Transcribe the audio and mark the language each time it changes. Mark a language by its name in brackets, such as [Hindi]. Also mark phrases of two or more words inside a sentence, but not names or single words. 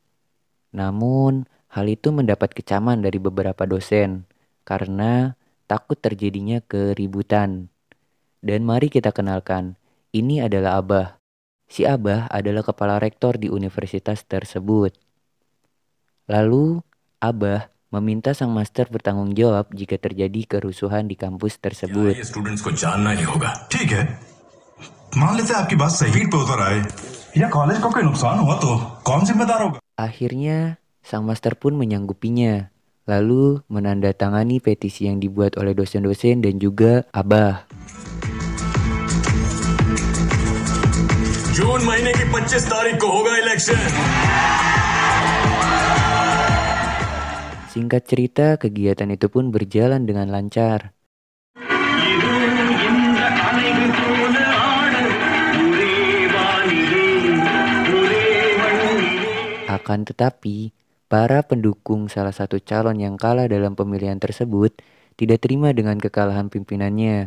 [Indonesian] Namun, hal itu mendapat kecaman dari beberapa dosen karena takut terjadinya keributan. Dan mari kita kenalkan, ini adalah Abah. Si Abah adalah kepala rektor di universitas tersebut. Lalu, Abah meminta sang master bertanggung jawab jika terjadi kerusuhan di kampus tersebut. [Hindi] ये स्टूडेंट्स को जानना ही होगा ठीक है मान लेते हैं आपकी बात सही पे उतर आए या कॉलेज को कोई नुकसान हुआ तो कौन जिम्मेदार होगा [Indonesian] Akhirnya, sang master pun menyanggupinya. Lalu menandatangani petisi yang dibuat oleh dosen-dosen dan juga Abah. [Hindi] जून महीने की 25 तारीख को होगा इलेक्शन [Indonesian] Singkat cerita, kegiatan itu pun berjalan dengan lancar. Akan tetapi, Para pendukung salah satu calon yang kalah dalam pemilihan tersebut tidak terima dengan kekalahan pimpinannya.